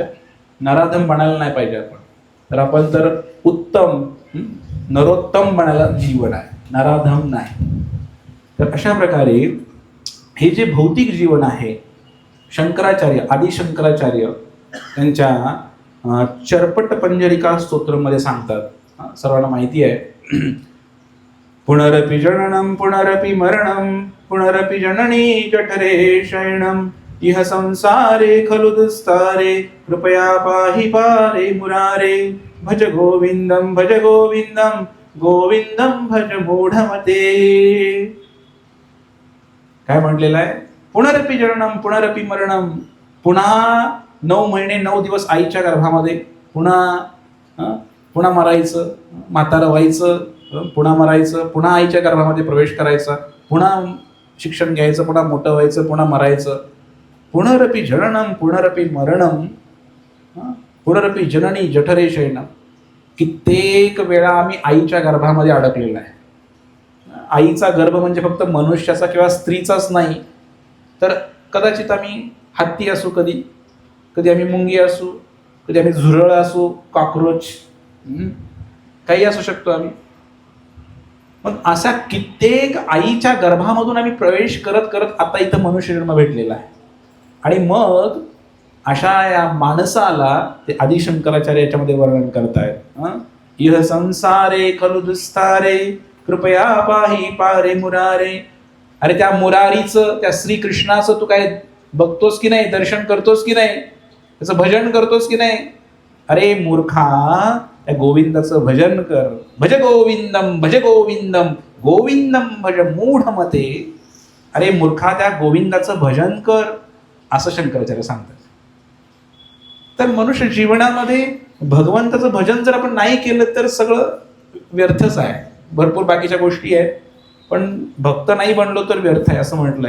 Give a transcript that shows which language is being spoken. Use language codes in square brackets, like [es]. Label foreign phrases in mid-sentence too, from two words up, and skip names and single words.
[mr] नराधम बनायला नाही पाहिजे आपण. तर आपण तर उत्तम नरोत्तम बनायला जीवन आहे, नराधम नाही. तर अशा प्रकारे हे जे भौतिक जीवन आहे, शंकराचार्य आदिशंकराचार्य त्यांच्या चर्पट पंजरिका स्तोत्रमध्ये सांगतात, सर्वांना माहिती आहे, [sa] पुनरपि जननम पुनरपि मरणम पुनरपि जननी जठरे शयनम इह संसारे खलु दुस्तारे कृपया पाहि पारे मुरारे भज गोविंदम गोविंदम भज मूढमते. [mr] काय म्हटलेलं आहे? [sa] पुनरपि जननम पुनरपि मरणम. [mr] पुन्हा 9 महिने 9 दिवस आईच्या गर्भामध्ये, पुन्हा मरायचं, म्हातारं व्हायचं, पुन्हा मरायचं, पुन्हा आईच्या गर्भामध्ये प्रवेश करायचा, पुन्हा शिक्षण घ्यायचं, पुन्हा मोठं व्हायचं, पुन्हा मरायचं. [sa] पुनरपि जननम पुनरपि मरणम पुनरपि जननी जठरे शयनम. [mr] कित्येक वेळा आम्ही आईच्या गर्भामध्ये अडकलेला आहे. आईचा गर्भ म्हणजे फक्त मनुष्याचा किंवा स्त्रीचाच नाही, तर कदाचित आम्ही हत्ती असू, कधी कधी आम्ही मुंगी असू, कधी आम्ही झुरळ असू, कॉक्रोच, काही असू शकतो आम्ही. मग अशा कित्येक आईच्या गर्भामधून आम्ही प्रवेश करत करत आता इथं मनुष्य जन्म भेटलेला आहे. आणि मग अशा या माणसाला ते आदिशंकराचार्य याच्यामध्ये वर्णन करतायत. [sa] इह संसारे खलु दुस्तारे कृपया पाही पारे मुरारे. [mr] अरे त्या मुरारीचं, त्या श्रीकृष्णाचं तू काय बघतोस की नाही, दर्शन करतोस की नाही, त्याचं भजन करतोस की नाही? अरे मूर्खा, त्या गोविंदाचं भजन कर. [sa] भज गोविंदम भज गोविंदम गोविंदम भज मूढ मते. [mr] अरे मूर्खा, त्या गोविंदाचं भजन कर, असं शंकराचार्य सांगतात. तर मनुष्य जीवनामध्ये भगवंताचं भजन जर आपण नाही केलं तर सगळं व्यर्थच आहे. भरपूर बाकीच्या गोष्टी आहेत, पण भक्त नाही बनलो तर व्यर्थ आहे असं म्हटलंय.